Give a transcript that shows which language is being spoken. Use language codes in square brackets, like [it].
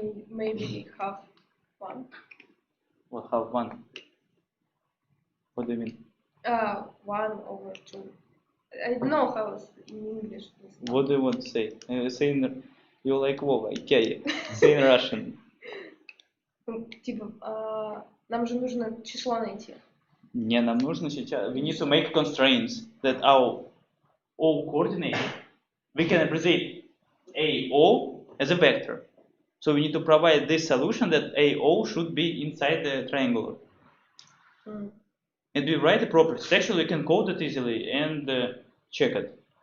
[en] Maybe half 1. What, half 1? What do you mean? 1/2. I don't know how it's in English. What do you want to say? Say you're like Vova, okay. Say in Russian. [ru] Типа, нам же нужно число найти. Не, нам нужно сейчас. [en] We need to make constraints that our O coordinate. We can represent AO as a vector. So we need to provide this solution that AO should be inside the triangular. And we write the properties. Actually, we can code it easily and check it.